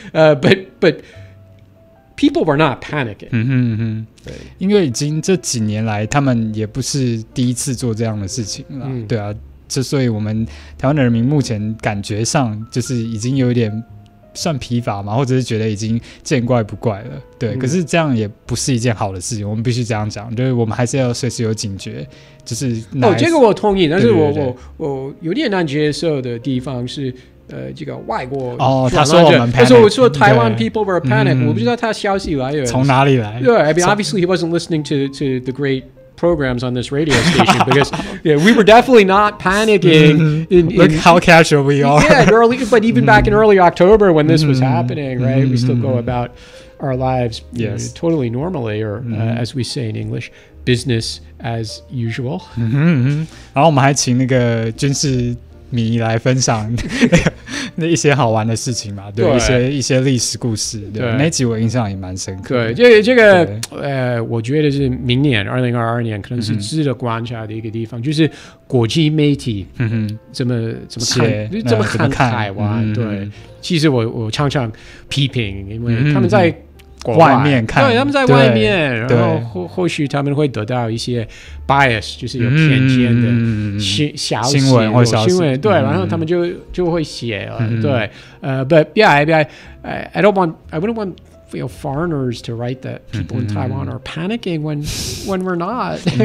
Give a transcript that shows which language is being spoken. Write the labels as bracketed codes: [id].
[en] But people were not panicking. [zh] 因为已经这几年来，他们也不是第一次做这样的事情了，对啊。所以我们台湾的人民目前感觉上就是已经有一点算疲乏嘛，或者是觉得已经见怪不怪了，对。可是这样也不是一件好的事情，我们必须这样讲，就是我们还是要随时有警觉。就是这个我同意，但是我有点难接受的地方是，这个外国他说我们 panic，他说台湾 [en] people were panic， [zh] 我不知道他消息来源从哪里来。 [en] 对 I mean obviously he wasn't listening to the great programs on this radio station because we were definitely not panicking. Look how casual we are. Yeah, but even back in early October when this was happening, right? We still go about our lives totally normally, or as we say in English, business as usual. [zh] 然后我们还请那个军事迷来分享那一些好玩的事情嘛，对，一些历史故事，对，那集我印象也蛮深刻。对，这个我觉得是明年2022年可能是值得观察的一个地方，就是国际媒体怎么看台湾。对，其实我常常批评，因为他们在外面看，对，他们在外面，然后或许他们会得到一些 bias， 就是有偏见的新闻或消息，对，然后他们就会写了，对， [en] but yeah, I wouldn't want foreigners to write that people in Taiwan are panicking when we're not.